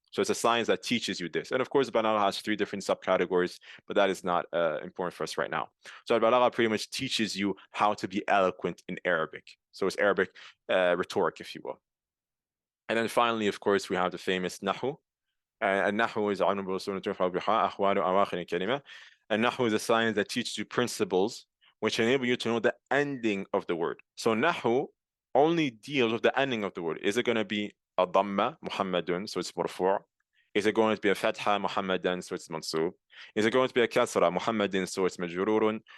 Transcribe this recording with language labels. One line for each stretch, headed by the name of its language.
English: So it's a science that teaches you this. And of course, balagha has 3 different subcategories, but that is not important for us right now. So balagha pretty much teaches you how to be eloquent in Arabic. So it's Arabic rhetoric, if you will. And then finally, of course, we have the famous nahu.
Arabic: النحو is علم بأصول ترفع بها أحوال أواخر الكلمة.
English: And nahu is a science that teaches you principles which enable you to know the ending of the word. So nahu only deals with the ending of the word. Is it going to be a dhamma, Muhammadun, so it's marfu'? Is it going to be a fatha, Muhammadan, so it's mansub? Is it going to be a kasra, Muhammadin, so it's majrurun?